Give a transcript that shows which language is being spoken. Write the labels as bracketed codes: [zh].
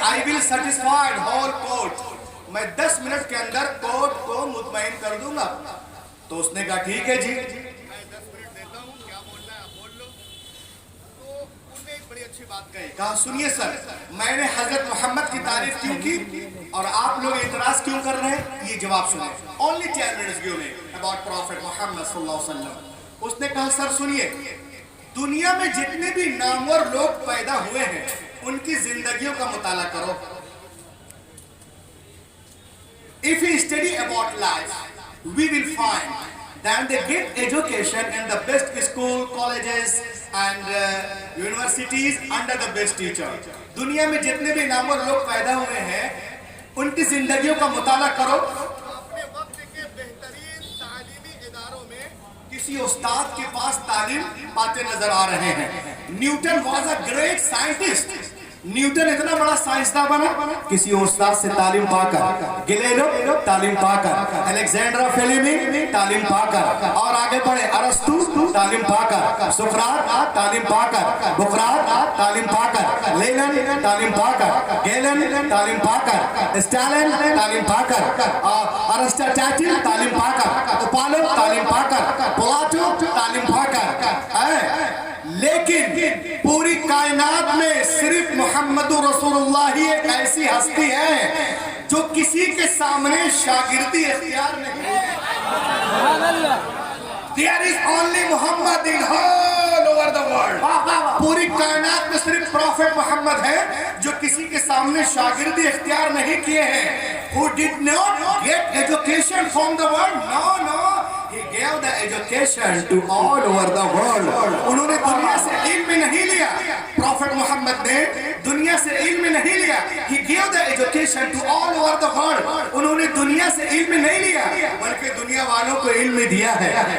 [en] I will satisfy whole court، [ur] میں 10 minute کے اندر court کو مطمئن کر دوں گا. تو اس نے کہا ٹھیک ہے جی، میں 10 منٹ دیتا ہوں، کیا بولنا ہے بول لو. تو انہوں نے ایک بڑی اچھی بات کہی. کہا سنیے سر، میں نے حضرت محمد کی تعریف کیوں کی اور آپ لوگ اعتراض کیوں کر رہے ہیں؟ یہ جواب سنیں. [en] only 10 minutes give me about Prophet Muhammad صلی اللہ علیہ وسلم. [ur] اس نے کہا سر سنیے، دنیا میں جتنے بھی نامور لوگ پیدا ہوئے ہیں ان کی زندگیوں کا مطالعہ کرو. [en] If we study about life, we will find that they get education in the best school, colleges and universities under the best teacher. [ur] دنیا میں جتنے بھی نامور لوگ پیدا ہوئے ہیں ان کی زندگیوں کا مطالعہ کرو. اپنے وقت کے بہترین تعلیمی اداروں میں کسی استاد کے پاس تعلیم پاتے نظر آ رہے ہیں. [en] Newton was a great scientist. [ur] Newton اتنا بڑا سائنسداں بنا کسی استاد سے تعلیم پا کر. گلیلو تعلیم پا کر، الیگزینڈر فلیمنگ تعلیم پا کر، اور آگے بڑھے ارسطو تعلیم پا کر، سقراط تعلیم پا کر، بقراط تعلیم پا کر، لینن تعلیم پا کر، گیلن تعلیم پا کر، اسٹالن تعلیم پا کر، ارسطاٹل تعلیم پا کر، اپالو تعلیم پا کر، پلاٹو تعلیم پا کر. لیکن پوری کائنات میں صرف محمد رسول اللہ ہی ایک ایسی ہستی ہے جو کسی کے سامنے شاگردی اختیار نہیں ہے. [en] There is only Muhammad in all over the world. [ur] پوری کائنات میں صرف پروفیٹ محمد ہے جو کسی کے سامنے شاگردی اختیار نہیں کیے ہیں. [en] Who did not get education from the world? No. He gave the education to all over the world. [ur] انہوں نے دنیا سے علم نہیں لیا. پروفیٹ محمد نے دنیا سے علم نہیں لیا. [en] He gave the education to all over the world. [ur] انہوں نے دنیا سے علم نہیں لیا بلکہ دنیا والوں کو علم دیا ہے.